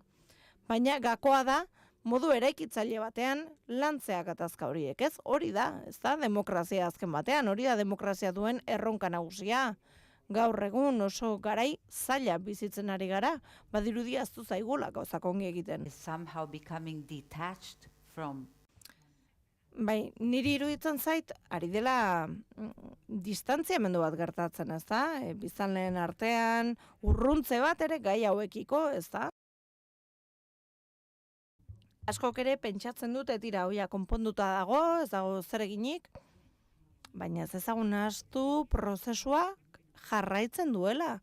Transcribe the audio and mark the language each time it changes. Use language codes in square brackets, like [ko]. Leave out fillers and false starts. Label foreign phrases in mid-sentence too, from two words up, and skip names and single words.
[eu] Baina gakoa da modu eraikitzaile batean lantzea gatazka horiek, ez? Hori da, ez da demokrazia azken batean, hori da demokrazia duen erronka nagusia. Gaur egun oso garai zaila bizitzen ari gara, badirudi ahaztu zaigula gauzak ongi egiten. [en] Somehow becoming detached from. [eu] Bai, niri iruditzen zait, ari dela distantziamendu bat gertatzen, ez da? Biztanleen artean, urruntze bat ere gai hauekiko, ez da? Askok ere pentsatzen dute tira hoia konponduta dago, ez dago zer eginik, baina ez ezagun ahaztu prozesua jarraitzen duela.